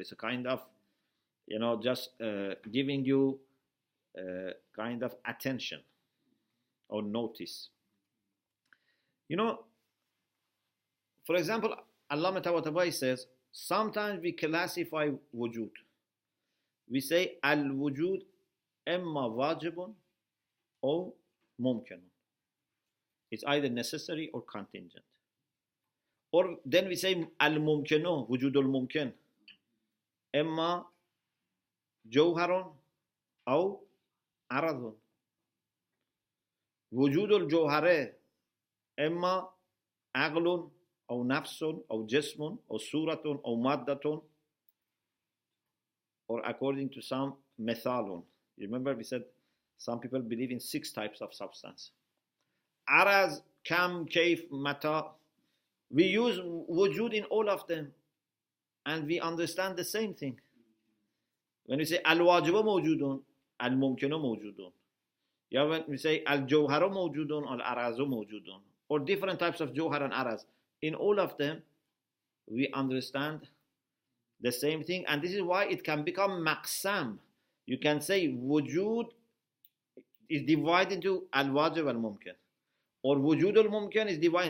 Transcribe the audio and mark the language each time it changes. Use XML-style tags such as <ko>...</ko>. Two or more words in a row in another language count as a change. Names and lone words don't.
<en>It's a kind of, just giving you kind of attention or notice. For example,</en> <ar>الله تعالى</ar> <en>says, sometimes we classify wujud. We say</en> <ar>الوجود إما واجب or mumkinun.</ar> <en>It's either necessary or contingent. Or then we say</en> <ar>الممكن، وجود الممكن، إما جوهر or aradun. وجود الجوهر إما عقل or nafsun or jismun or suratun or maddatun,</ar> <en>or according to some</en> <ar>methalun.</ar> <en>Remember we said some people believe in 6 types of substance.</en> <ar>عرض، كم، كيف، متى.</ar> <en>We use wujud in all of them, and we understand the same thing. When we say</en> <ar>الواجب موجود، الممكن موجود.</ar> <en>Yeah, when we say</en> <ar>الجوهر موجود</ar> <en>or</en> <ar>العرض موجود,</ar> <en>or different types of jawhar and araz, in all of them, we understand the same thing, and this is why it can become maqsam. You can say wujud is divided into</en> <ar>الواجب الممكن,</ar> <en>or</en> <ar>وجود الممكن</ar> <en>is divided.</en>